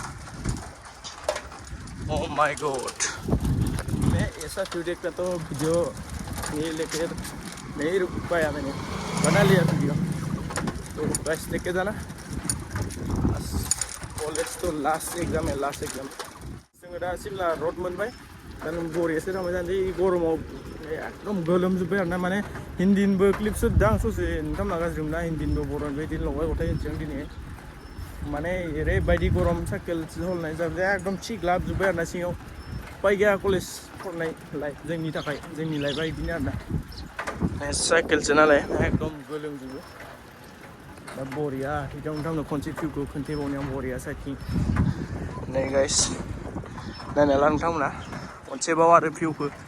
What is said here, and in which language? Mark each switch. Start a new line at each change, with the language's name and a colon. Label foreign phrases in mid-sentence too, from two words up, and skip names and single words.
English: oh my god
Hindi: मैं ऐसा व्यू देखता तो वीडियो नहीं रुक पाया मैंने बना लिया वीडियो तो बस देख के जाना कॉलेज तो लास्ट
Bodo: एग्जाम जोङो दा सिमला रड मोनबाय दा बरियासो थांबाय थानोसै गरमाव एकदम गोलोमजोब्बाय आरोना माने हिन्दीनिबो क्लिप सुद्दा आं ससे नोंथांमोना गाज्रि मोना हिन्दीनिबो बर'निबो बिदिनो लगाय गथाय होनसै आं दिनै माने ओरैबायदि गरम साइकेल सलायनाय जाबाय एकदम थिग्लाबजोब्बाय आरोना सिङाव उपाय गैया कलेज फरायनाय लाइफ जोंनि थाखाय जोंनि लाइफआ बिदिनो आरोना साइकेलसो नालाय एकदम गोलोमजोबो दा बरिया बिदियाव नोंथांमोन खनसे भिउखौ खोन्थाबावनो आं बरिया साइडथिं नै गाइस नायना ला नोंथांमोना खनसेबाव आरो भिउखौ